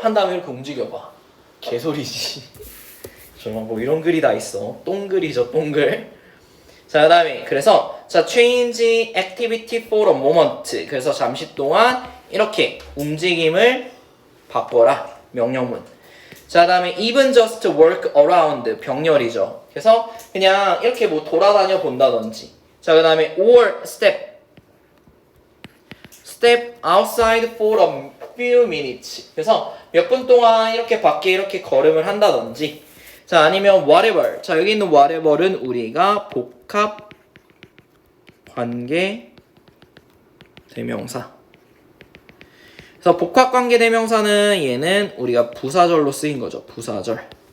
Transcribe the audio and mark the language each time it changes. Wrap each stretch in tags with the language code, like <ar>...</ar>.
<ko>한 다음에 이렇게 움직여봐. 개소리지. 정말 뭐 이런 글이 다 있어. 똥글이죠, 똥글. 자, 그 다음에 그래서 자</ko> <en>change activity for a moment.</en> <ko>그래서 잠시 동안 이렇게 움직임을 바꿔라. 명령문. 자, 그 다음에</ko> <en>even just work around.</en> <ko>병렬이죠. 그래서 그냥 이렇게 뭐 돌아다녀 본다든지. 자, 그 다음에</ko> <en>or step outside for a few minutes.</en> <ko>그래서 몇 분 동안 이렇게 밖에 이렇게 걸음을 한다든지. 자, 아니면 whatever. 자, 여기 있는 whatever는 우리가 복합 관계 대명사. 그래서 복합 관계 대명사는 얘는 우리가 부사절로 쓰인 거죠. 부사절.</ko>